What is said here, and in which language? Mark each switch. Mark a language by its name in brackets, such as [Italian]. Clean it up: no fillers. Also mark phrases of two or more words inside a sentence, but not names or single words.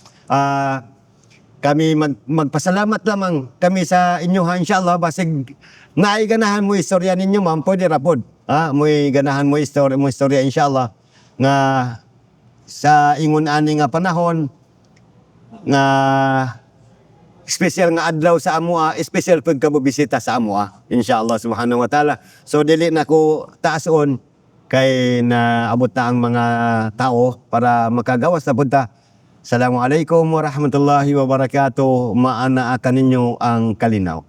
[Cebuano] Kami magpasalamat lamang kami sa inyo inshallah, basig naay ganahan mo istorya ninyo, ma'am, pwede ra pod. Mo'y ganahan mo istorya inshallah nga sa ingon ani nga panahon nga special nga adlaw sa amoa, special pud kamo bisita sa amoa inshallah [Arabic] سبحانه وتعالى. [Cebuano] So dili na ko taason kay naabot na ang mga tao para makagawas na punta. [Arabic] السلام عليكم ورحمة الله وبركاته. [Cebuano] Maanaakan ninyo ang kalinaw.